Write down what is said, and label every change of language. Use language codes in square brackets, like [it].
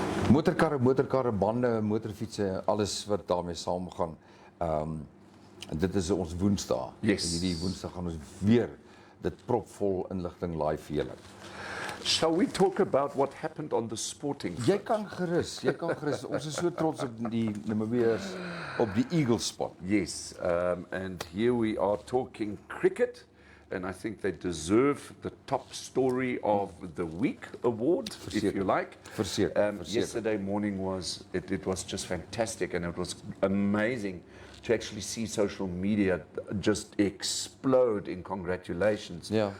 [af] Motorkarre, bande, motorfietsse, alles wat daarmee saamgaan. En dit is ons Woensdag. [en] Yes. [af] En hierdie Woensdag gaan ons weer dit propvol inligting live vir julle. [en] Shall we talk about what happened on the sporting front? [af] Jy kan gerus. Ons is so trots op die Namibiërs op die Eagle spot. [en] Yes, and here we are talking cricket, and I think they deserve the top story of the week award, if you like. [af] Verseker. [en] Yesterday morning it was just fantastic, and it was amazing to actually see social media just explode in congratulations.